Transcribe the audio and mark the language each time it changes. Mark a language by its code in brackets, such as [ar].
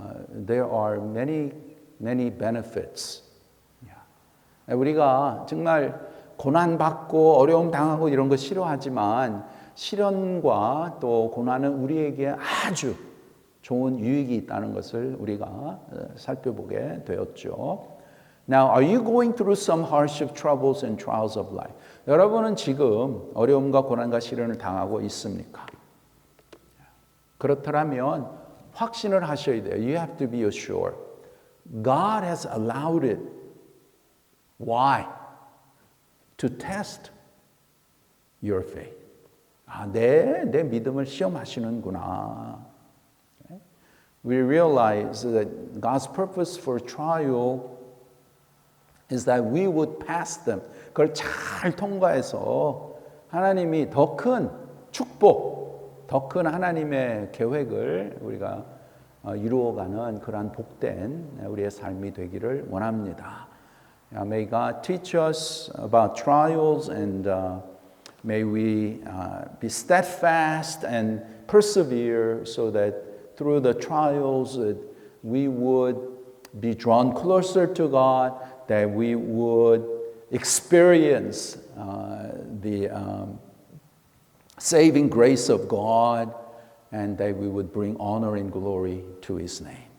[en] There are many benefits. [ko] 우리가 정말 고난받고 어려움 당하고 이런 거 싫어하지만 시련과 또 고난은 우리에게 아주 좋은 유익이 있다는 것을 우리가 살펴보게 되었죠. [en] Now, are you going through some hardship, troubles, and trials of life? [ko] 여러분은 지금 어려움과 고난과 시련을 당하고 있습니까? 그렇다면 확신을 하셔야 돼요. [en] You have to be assured. God has allowed it. Why? To test your faith. [ko] 내 믿음을 시험하시는구나. [en] We realize that God's purpose for trial is that we would pass them. [ko] 그걸 잘 통과해서 하나님이 더 큰 축복, 더 큰 하나님의 계획을 우리가 이루어가는 그러한 복된 우리의 삶이 되기를 원합니다. [en] May God teach us about trials and may we be steadfast and persevere so that through the trials we would be drawn closer to God, that we would experience the saving grace of God, and that we would bring honor and glory to His name.